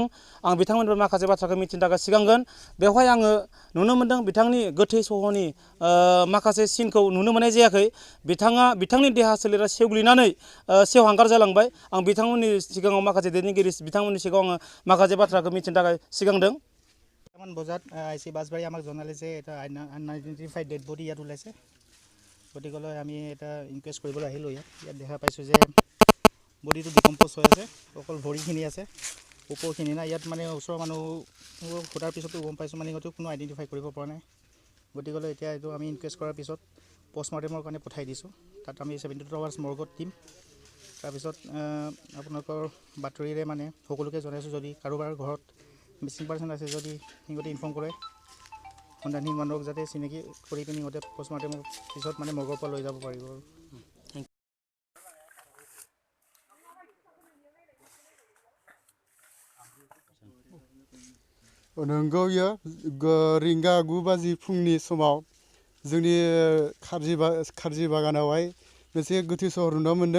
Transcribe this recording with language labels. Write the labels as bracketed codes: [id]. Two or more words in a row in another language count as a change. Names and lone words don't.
[brx] आं बिथांमोननिफ्राय माखासे बाथ्राखौ मिथिनो थाखाय सिगांगोन। बेवहाय आङो नुनो मोनदों बिथांनि गोथै सहनि माखासे सिनखौ नुनो मोननाय जायाखै। बिथांनि देहा सोलेरा सेवग्लिनानै सेवहांगार जालांबाय। आं बिथांमोननि सिगाङाव माखासे दैदेनगिरि बिथांमोननि सिगाङाव आङो माखासे बाथ्राखौ मिथिनो थाखाय सिगांदों। [as] বজাত আইচি বাছবাৰী আমাক জনালে যে এটা [en] unidentified dead body [as] ইয়াত ওলাইছে। গতিকে আমি এটা ইনকুৱেষ্ট কৰিবলৈ আহিলোঁ। ইয়াত দেখা পাইছোঁ যে বডিটো ডিকম্প'জ হৈ আছে, অকল ভৰিখিনি আছে, ওপৰখিনি নাই। ইয়াত মানে ওচৰৰ মানুহ সোধাৰ পিছতো গম পাইছোঁ মানে সিহঁতেও কোনো আইডেণ্টিফাই কৰিব পৰা নাই। গতিকে এতিয়া এইটো আমি ইনকুৱেষ্ট কৰাৰ পিছত পষ্টমৰ্টেমৰ কাৰণে পঠাই দিছোঁ। তাত আমি 72 আৱাৰ্ছ মৰ্গত দিম। তাৰপিছত আপোনালোকৰ বাতৰিৰে মানে সকলোকে জনাইছোঁ, যদি কাৰোবাৰ ঘৰত [en] missing person [as] আছে যদি সিহঁতে ইনফৰ্ম কৰে, সন্ধানহীন মানুহক যাতে চিনাকি কৰি পিনি সিহঁতে পষ্টমৰ্টেমৰ পিছত মানে মৰ্গৰ পৰা লৈ যাব পাৰিব। [brx] नंगौ रिंगा 9 बाजि फुंनि समाव जोंनि खारजि बागानावहाय मोनसे गोथै सहर नुनो मोन्दों।